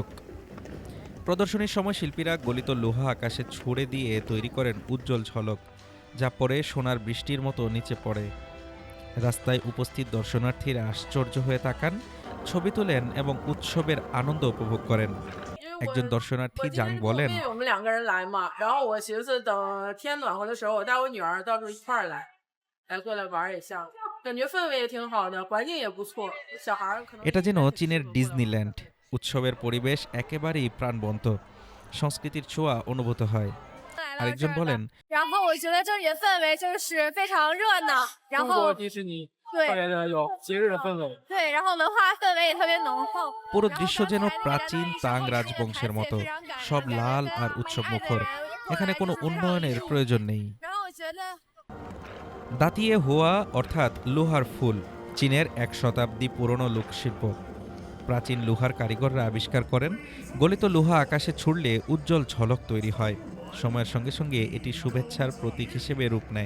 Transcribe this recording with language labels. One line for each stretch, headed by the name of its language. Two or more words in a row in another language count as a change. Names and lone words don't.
Bangla: প্রদর্শনীর সময় শিল্পীরা গলিত লোহা আকাশে ছুড়ে দিয়ে তৈরি করেন উজ্জ্বল ঝলক, যা পরে সোনার বৃষ্টির মতো নিচে পড়ে। রাস্তায় উপস্থিত দর্শনার্থীরা আশ্চর্য হয়ে তাকান, ছবি তোলেন এবং উৎসবের আনন্দ উপভোগ করেন।
Chinese: 因为
Bangla: একজন
Chinese: 我
Bangla: দর্শনার্থী
Chinese: 我今
Bangla: জাং
Chinese: 天
Bangla: বলেন,
Chinese: 因为我们2个人来嘛，然后我寻思等天暖和的时候，我带我女儿到时候一块儿来过来玩儿一下，感觉氛围也挺好的，环境也不错，小孩儿可能
Bangla: এটা যেন
Chinese: 应该挺
Bangla: চীনের
Chinese: 适合过来玩。
Bangla: ডিজনিল্যান্ড। উৎসবের পরিবেশ একেবারেই প্রাণবন্ত, সংস্কৃতির ছোঁয়া অনুভূত হয়।
Chinese: 来到这
Bangla: আরেকজন
Chinese: 儿的，
Bangla: বলেন,
Chinese: 然后我觉得这里的氛围就是非常热闹，然中后国迪士尼特别的有节日的氛围。对，然后文化氛围也特别浓厚。
Bangla: পুরো
Chinese: 然后
Bangla: দৃশ্য
Chinese: 刚
Bangla: যেন
Chinese: 才那个
Bangla: প্রাচীন
Chinese: 在
Bangla: তাং
Chinese: 一时候
Bangla: রাজবংশের
Chinese: 看的
Bangla: মতো,
Chinese: 台词非常感
Bangla: সব
Chinese: 人，感觉
Bangla: লাল
Chinese: 跟
Bangla: আর
Chinese: 怀
Bangla: উৎসব
Chinese: 爱的
Bangla: মুখর।
Chinese: 人过
Bangla: এখানে
Chinese: 来
Bangla: কোনো
Chinese: 就是非常
Bangla: উন্নয়নের
Chinese: 愉快。
Bangla: প্রয়োজন নেই।
Chinese: 然后我觉得
Bangla: দাঁতিয়ে হোয়া অর্থাৎ লোহার ফুল চীনের ১ শতাব্দী পুরনো লোকশিল্প। প্রাচীন লোহার কারিগররা আবিষ্কার করেন, গলিত লোহা আকাশে ছুড়লে উজ্জ্বল ঝলক তৈরি হয়। সময়ের সঙ্গে সঙ্গে এটি শুভেচ্ছার প্রতীক হিসেবে রূপ নেয়।